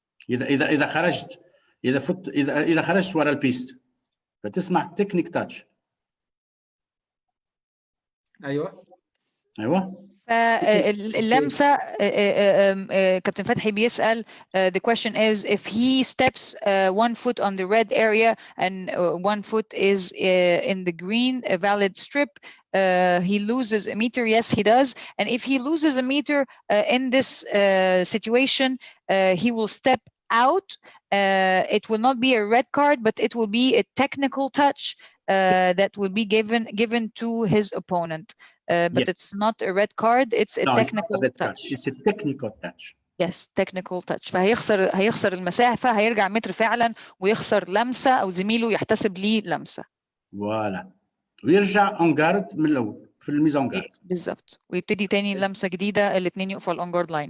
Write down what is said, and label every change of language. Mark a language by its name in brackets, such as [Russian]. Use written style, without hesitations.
[Arabic] اذا خرجت، اذا خرجت ورا البيست فتسمع تكنيك تاتش. ايوه اللمسه كابتن فتحي بيسأل [English] the question is if he steps one foot on the red area and one foot is in the green a valid strip, he loses a meter. Yes, he does. And if he loses a meter in this situation, he will step out. It will not be a red card, but it will be a technical touch that will be given to his opponent. But it's not a red card, it's a technical touch. It's a technical touch. Yes, technical touch. [Arabic] فهيخسر المسافة، هيرجع متر فعلا ويخسر لمسة أو زميله يحتسب ليه لمسة. فوالا، ويرجع اون جارد من الأول في الميزون جارد. بالظبط، ويبتدي تاني لمسة جديدة، الاثنين يقفوا الأون جارد لاين.